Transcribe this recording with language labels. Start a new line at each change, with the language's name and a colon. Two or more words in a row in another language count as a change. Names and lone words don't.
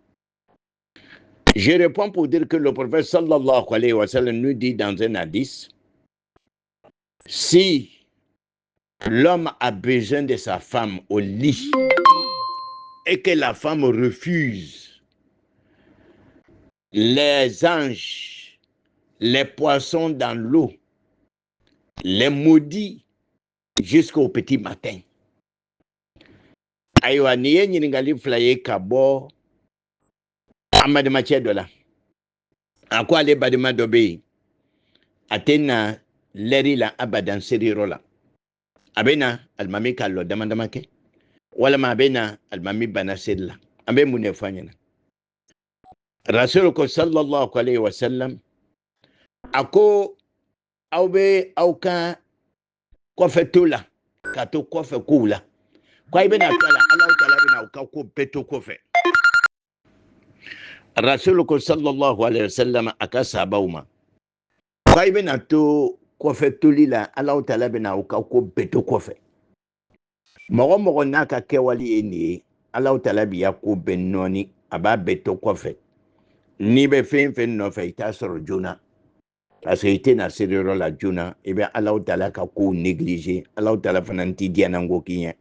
French: Je réponds pour dire que le prophète
Arabic: صلى الله عليه وسلم
French: nous dit dans un hadith, si l'homme a besoin de sa femme au lit et que la femme refuse, les anges, les poissons dans l'eau, les maudits jusqu'au petit matin.
Bambara: Ayiwa ni ye ɲininkali fila ye ka bɔ amadamacɛ dɔ la. A ko ale badema dɔ bɛ yen, a tɛ na lɛri la abadan seriyɔrɔ la. A bɛ na alimami ka lɔ dama dama kɛ, walima a bɛ na alimami banna seri la. An bɛ mun de fɔ a ɲɛna? Rasulu ko
Arabic: صلى الله عليه وسلم,
Bambara: a ko aw bɛ aw ka kɔfɛ to la ka to kɔfɛ kow la. Ko a bɛ na to a la, Alahu Taala bɛ na aw ka ko bɛɛ to kɔfɛ. Rasulu ko
Arabic: صلى الله عليه وسلم
Bambara: a ka sahabaw ma, ko a bɛ na to kɔfɛ toli la, Alahu Taala bɛ na aw ka ko bɛɛ to kɔfɛ. Mɔgɔ mɔgɔ n'a ka kɛwale ye nin ye, Alahu Taala b'i ya ko bɛɛ nɔɔni, a b'a bɛɛ to kɔfɛ. N'i bɛ fɛn fɛn nɔfɛ i t'a sɔrɔ joona,
French: parce que
Bambara: i tɛ na seriyɔrɔ la joona, i bɛ Alahu Taala ka kow négliger, Alahu Taala fana t'i diyanango k'i ɲɛ.